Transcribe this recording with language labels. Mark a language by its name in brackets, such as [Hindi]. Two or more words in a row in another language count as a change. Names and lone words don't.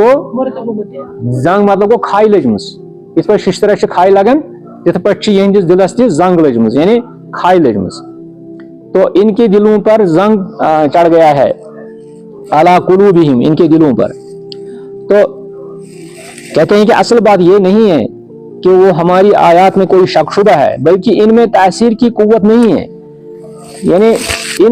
[Kashmiri] گوٚو کھاے لٔجمٕژ یِتھ پٲٹھۍ ششترس چھِ کھاے لگان تِتھ پٲٹھۍ چھِ یِہنٛدِس دلس تہِ زنگ لٔجمٕژ یعنی کھاے لٔجمٕژ [Urdu] تو ان کے دلوں پر زنگ چڑھ گیا ہے [Arabic] علی قلوبہم [Urdu] ان کے دلوں پر تو کہتے ہیں کہ اصل بات یہ نہیں ہے کہ وہ ہماری آیات میں کوئی شک شدہ ہے بلکہ ان میں تاثیر کی قوت نہیں ہے یعنی ان